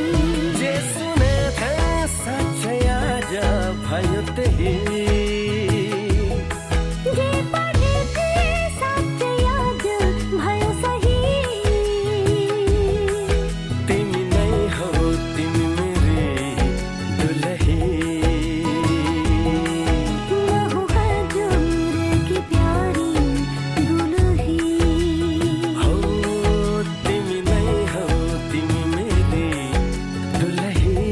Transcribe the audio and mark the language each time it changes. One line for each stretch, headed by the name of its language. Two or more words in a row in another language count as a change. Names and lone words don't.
Nepali: जे सुने थिएँ साँच्चै आज भयो त्यही जे पढे थिएँ साँच्चै आज भयो सही तिमी नै हौ तिमी मेरी दुलही
Hindi: मैं हूँ हजूर की प्यारी दुल्ही
Nepali: हौ तिमी नै हौ तिमी मेरी दुलही